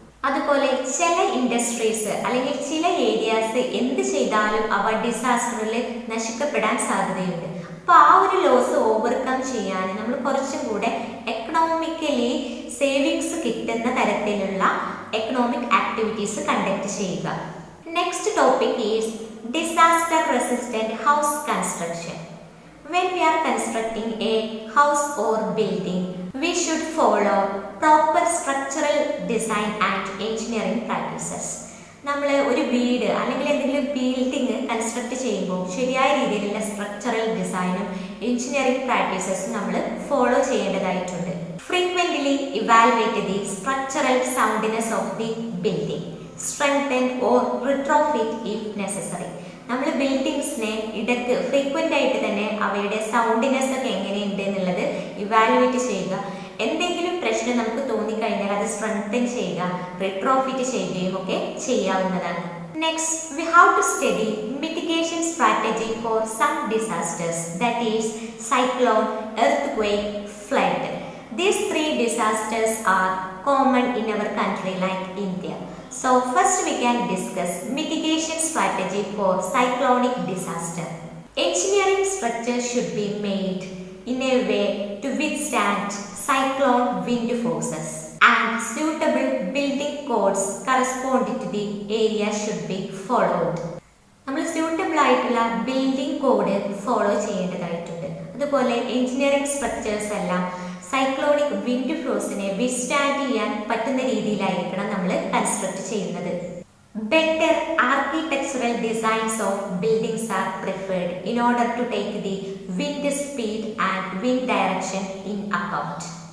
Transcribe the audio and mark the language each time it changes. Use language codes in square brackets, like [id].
[ml] അതുപോലെ ചില ഇൻഡസ്ട്രീസ് അല്ലെങ്കിൽ ചില ഏരിയാസ് എന്ത് ചെയ്താലും അവ ഡിസാസ്റ്ററിൽ നശിക്കപ്പെടാൻ സാധ്യതയുണ്ട്. അപ്പോൾ ആ ഒരു ലോസ് ഓവർകം ചെയ്യാൻ നമ്മൾ കുറച്ചും കൂടെ എക്കണോമിക്കലി സേവിങ്സ് കിട്ടുന്ന തരത്തിലുള്ള എക്കണോമിക് ആക്ടിവിറ്റീസ് കണ്ടക്ട് ചെയ്യുക. [en] Next topic is disaster resistant house construction. When we are constructing a house or building, we should follow proper structural design and engineering practices. [ml] നമ്മൾ ഒരു വീട് അല്ലെങ്കിൽ എന്തെങ്കിലും ബിൽഡിംഗ് കൺസ്ട്രക്ട് ചെയ്യുമ്പോൾ ശരിയായ രീതിയിലുള്ള സ്ട്രക്ചറൽ ഡിസൈനും എഞ്ചിനീയറിംഗ് പ്രാക്ടീസസും നമ്മൾ ഫോളോ ചെയ്യേണ്ടതായിട്ടുണ്ട്. [en] Frequently evaluate the structural soundness of the building, strengthen or retrofit if necessary. [ml] നമ്മൾ ബിൽഡിങ്സിനെ ഇടയ്ക്ക് ഫ്രീക്വൻ്റ് ആയിട്ട് തന്നെ അവയുടെ സൗണ്ടിനെസ് ഒക്കെ എങ്ങനെയുണ്ട് എന്നുള്ളത് ഇവാലുവേറ്റ് ചെയ്യുക. എന്തെങ്കിലും പ്രശ്നം നമുക്ക് തോന്നിക്കഴിഞ്ഞാൽ അത് സ്ട്രെങ്തൻ ചെയ്യുക, റിട്രോഫിറ്റ് ചെയ്യുകയും ഒക്കെ ചെയ്യാവുന്നതാണ്. [en] Next, we have to study mitigation strategy for some disasters, that is cyclone, earth, flood. These three disasters are common in our country like India. So first we can discuss mitigation strategy for cyclonic disaster. Engineering structure should be made in a way to withstand cyclone wind forces, and suitable building codes corresponding to the area should be followed. [ml] നമ്മൾ suitable ആയിട്ടുള്ള building code follow ചെയ്യേണ്ടതായിട്ടുണ്ട്. അതുപോലെ engineering structures എല്ലാം cyclonic wind ഫ്ലോസിനെ withstand ചെയ്യാൻ പറ്റുന്ന രീതിയിലായിരിക്കണം നമ്മൾ construct ചെയ്യുന്നത്. [en] Better architectural designs of buildings are preferred in order to take the wind speed and wind direction in account.